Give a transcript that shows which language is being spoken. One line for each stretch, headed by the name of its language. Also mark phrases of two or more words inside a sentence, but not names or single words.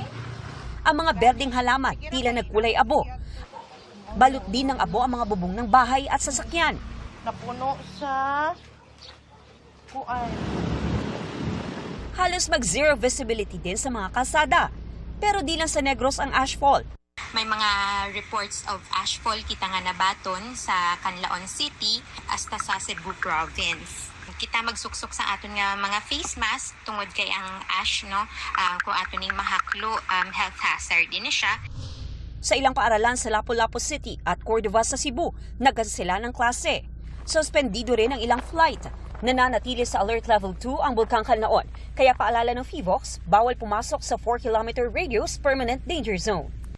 Filipino: Ang mga berdeng halaman tila nagkulay abo. Balot din ng abo ang mga bubong ng bahay at sasakyan. Napuno sa kuan. Halos mag-zero visibility din sa mga kalsada. Pero di lang sa Negros ang ashfall.
Hiligaynon: May mga
English: reports of ashfall
Hiligaynon: kita nga nabaton sa Canlaon City hasta sa Cebu Province. Kita magsuksok sa aton nga mga
English: face mask
Hiligaynon: tungod kay ang ash no kung aton ning mahaklo
English: health hazard
Hiligaynon: din siya.
Filipino: Sa ilang paaralan sa Lapu-Lapu City at Cordova sa Cebu, nagkansela ng klase. Suspendido rin ang ilang flight. Nananatili sa Alert Level 2 ang Bulkang Kanlaon. Kaya paalala ng FIVOX, bawal pumasok sa
English: 4-kilometer radius permanent danger zone.